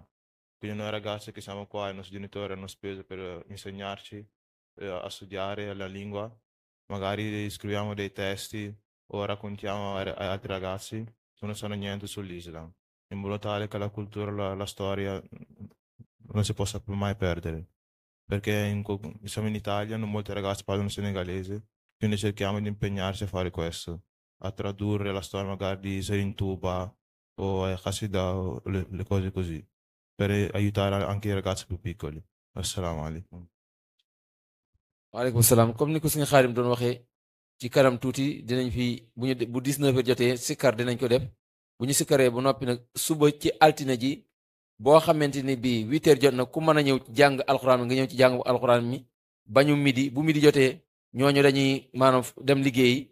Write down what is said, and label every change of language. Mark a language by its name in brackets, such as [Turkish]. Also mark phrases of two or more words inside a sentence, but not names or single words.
[Italian] Quindi noi ragazzi che siamo qua, i nostri genitori hanno speso per insegnarci a studiare la lingua, magari scriviamo dei testi o raccontiamo ai altri ragazzi che non sanno niente sull'Islam, in modo tale che la cultura, la storia non si possa mai perdere. Perché siamo in Italia, non molti ragazzi parlano senegalese, quindi cerchiamo di impegnarci a fare questo, a tradurre la storia magari di Serin Tuba o Hashida o le cose così, per aiutare anche i ragazzi più piccoli. [Arabic] السلام عليكم. وعليكم السلام. [Wolof] comme ni ko suñu xaarim doon waxee ci kanam tuuti dinañ fi bu 19h jotee sikkar dinañ ko def. bu ñu sikkaree ba noppi nag suba ci altine ji boo xamante ni bii 8h jot na ku mën a ñëw ci jàng alxuraan mi nga ñëw ci jàng alxuraan mi bañu midi bu midi jotee ñooñu dañuy maanaam dem liggéeyi.